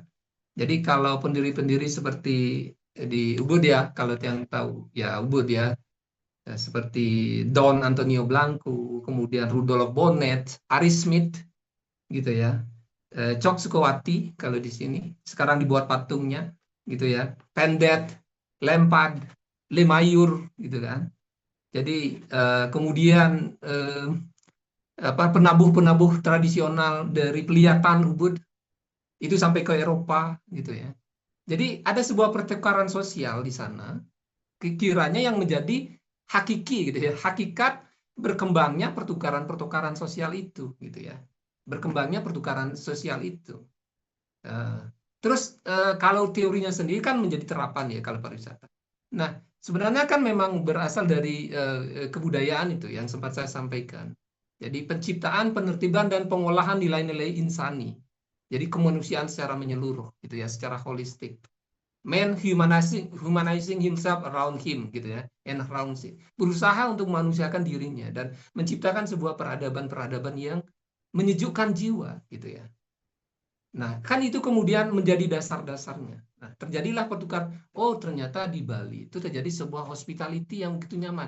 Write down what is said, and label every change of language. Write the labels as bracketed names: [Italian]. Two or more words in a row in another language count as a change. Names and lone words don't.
[Indonesian] Jadi kalau pendiri-pendiri seperti di Ubud ya, kalau yang tahu ya Ubud ya, seperti Don Antonio Blanco, kemudian Rudolf Bonnet, Ari Smith, gitu ya, Cok Sukowati kalau di sini, sekarang dibuat patungnya, gitu ya, Pendet, Lempad, Lemayur, gitu kan. Jadi kemudian penabuh-penabuh tradisional dari Peliatan Ubud itu sampai ke Eropa, gitu ya. Jadi ada sebuah pertukaran sosial di sana, kiranya yang menjadi hakiki gitu ya, hakikat berkembangnya pertukaran sosial itu gitu ya, berkembangnya pertukaran sosial itu. Terus kalau teorinya sendiri kan menjadi terapan ya kalau pariwisata. Nah sebenarnya kan memang berasal dari kebudayaan itu yang sempat saya sampaikan. Jadi penciptaan, penertiban dan pengolahan nilai-nilai insani. Jadi kemanusiaan secara menyeluruh gitu ya, secara holistik. [English] Man humanizing himself around him [Indonesian] gitu ya, [English] and around him. [Indonesian] Berusaha untuk memanusiakan dirinya dan menciptakan sebuah peradaban-peradaban yang menyejukkan jiwa gitu ya. Nah, kan itu kemudian menjadi dasar-dasarnya. Nah, terjadilah pertukaran. Oh, ternyata di Bali itu terjadi sebuah hospitality yang begitu nyaman.